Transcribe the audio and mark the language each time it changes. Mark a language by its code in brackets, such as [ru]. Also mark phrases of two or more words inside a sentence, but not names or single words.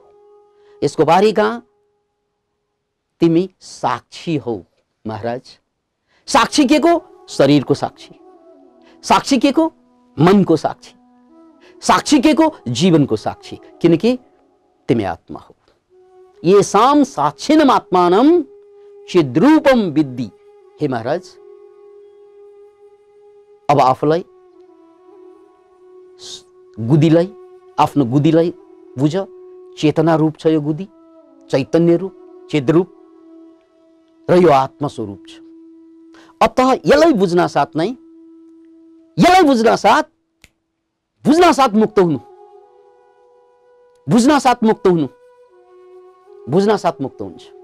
[ne] यसको बारी कहाँ? तिमी साक्षी हौ महाराज। साक्षी के को? शरीरको साक्षी। साक्षी के को? मनको साक्षी। साक्षी के को? जीवनको साक्षी। किनकि तिमी आत्मा हो। [sa] येषां साक्षिणम् आत्मानं चिद्रूपम विद्धि। [ne] हे महाराज, अब आफूलाई, गुदीलाई, आफ्नो गुदीलाई बुझ। चेतना रूप छ यो गुदी, चैतन्य रूप, चिद्रूप, र यो आत्मस्वरूप छ। अतः यसलाई बुझ्न साथ नै, यसलाई बुझ्न साथ मुक्त हुनु, बुझ्न साथ मुक्त हुनु, बुझ्न साथ मुक्त हुन्छ।